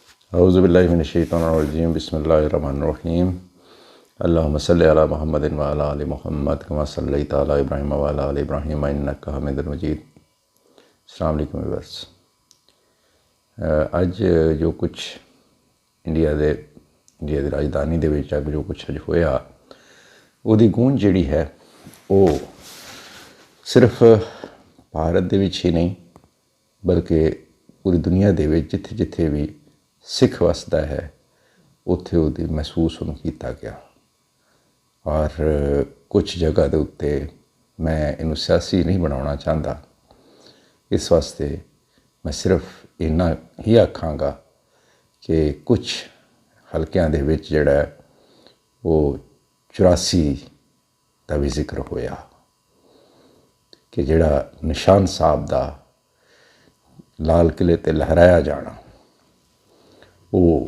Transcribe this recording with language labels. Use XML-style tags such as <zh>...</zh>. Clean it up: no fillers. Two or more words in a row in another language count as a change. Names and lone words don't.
<ar>أعوذ بالله من الشيطان الرجيم بسم الله الرحمن الرحيم اللهم صل على محمد وعلى آل محمد كما صليت على إبراهيم وعلى آل إبراهيم إنك حميد مجيد. السلام عليكم व्यूअर्स।</ar> <pa>اج جو کچھ انڈیا کی راجدھانی دے وچ جو کچھ اج ہویا اوہدی گونج جہڑی ہے وہ صرف بھارت دے وچ ہی نہیں بلکہ پوری دنیا دے وچ جتھے جتھے بھی سکھ وسدا ہے اتھے اوہدی محسوس انہوں نے کیا گیا. اور کچھ جگہ کے اتے میں اینوں سیاسی نہیں بنانا چاہتا، اس واسطے میں صرف اینا ہی آکھاں گا کہ کچھ حلقیاں دے وچ جہڑا وہ 84 کا بھی ذکر ہویا کہ جہڑا نشان صاحب کا لال قلعے تے لہرایا جانا وہ</pa>